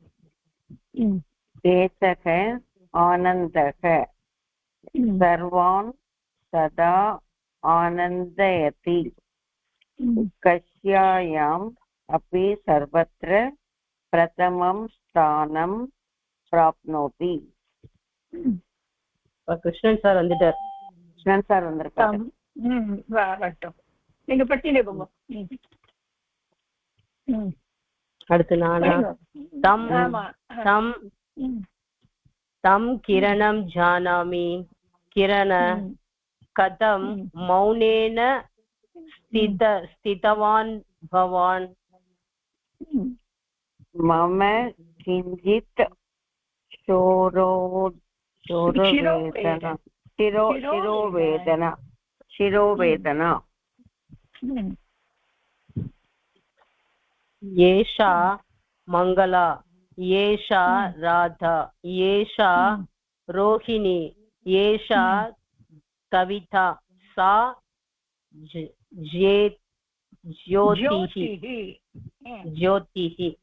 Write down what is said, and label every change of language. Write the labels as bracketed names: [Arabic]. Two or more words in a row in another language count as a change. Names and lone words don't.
[Sanskrit] एषः आनन्दः सर्वान् सदा आनन्दयति. कक्ष्यायाम् अपि सर्वत्र प्रथमं स्थानं प्राप्नोति. [Tamil] கிருஷ்ணன் சார் வந்துட்டார். கிருஷ்ணன் சார் வந்திருக்காங்க. நீங்க பட்டியலே போங்க. அடுத்து நானா? [Sanskrit] तं किरणं जानामि. किरण कथं मौनेन स्थितवान् भवान्. मम किञ्चित् शिरोवेदना. एषा मंगला, एषा राधा, एषा रोहिणी, एषा कविता, सा ज्योतिः.